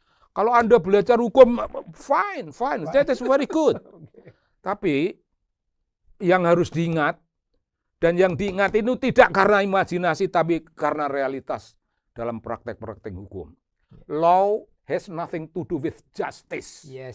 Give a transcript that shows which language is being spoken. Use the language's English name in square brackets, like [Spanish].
[Indonesian] Kalau Anda belajar hukum, [English] fine, that is very good. [Indonesian] Tapi yang harus diingat, dan yang diingat itu tidak karena imajinasi, tapi karena realitas dalam praktek-praktek hukum. [English] Law has nothing to do with justice.